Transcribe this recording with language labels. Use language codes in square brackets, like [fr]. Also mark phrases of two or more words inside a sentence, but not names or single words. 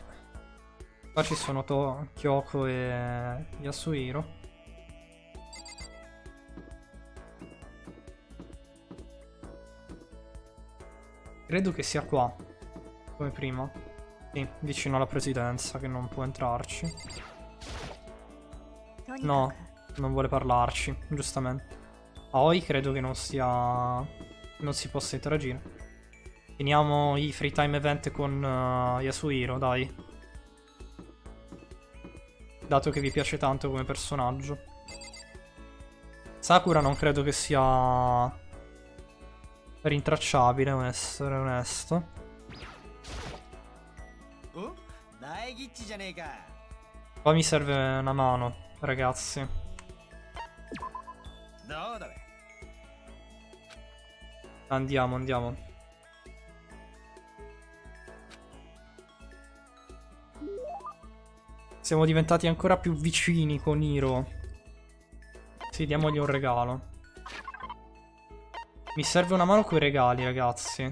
[it] Qua ci sono Kyoko e Yasuhiro. Credo che sia qua, come prima. Sì, vicino alla presidenza, che non può entrarci. [ja] とにかく [it] No, non vuole parlarci, giustamente. Aoi credo che non sia... non si possa interagire. Finiamo i [en] free time event [it] con Yasuhiro, dai. dato che vi piace tanto come personaggio. Sakura non credo che sia rintracciabile, devo essere onesto. [ja] お大吉じゃねえか [it] Poi mi serve una mano, ragazzi. [ja] どうだべ [it] Andiamo, andiamo. Siamo diventati ancora più vicini con Hiro. Sì, diamogli un regalo. Mi serve una mano coi regali, ragazzi.